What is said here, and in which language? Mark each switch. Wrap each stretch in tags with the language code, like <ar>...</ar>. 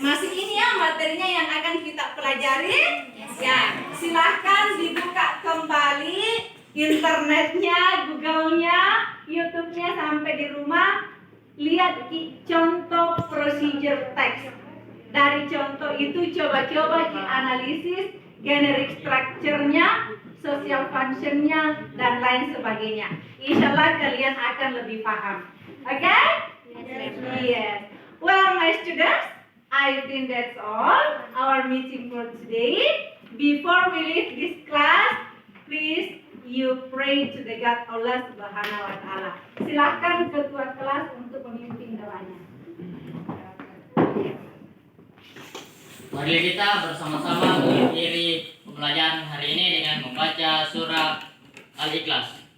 <id>Masih ini ya materinya yang akan kita pelajari. Ya, silahkan dibuka kembali internetnya, Google-nya, YouTube-nya sampai di rumah. Lihat contoh procedure text. Dari contoh itu coba-coba dianalisis generic structure-nya, social function-nya, dan lain sebagainya. Insya Allah kalian akan lebih paham. Okay? Yes.</id> <en>Well, my students, I think that's all our meeting for today. Before we leave this class, please you pray to the God Allah Subhanahu wa Ta'ala.</en> <id>Silakan ketua kelas untuk memimpin doanya. Mari kita bersama-sama mengakhiri pembelajaran hari ini dengan membaca surah Al-Ikhlas.</id>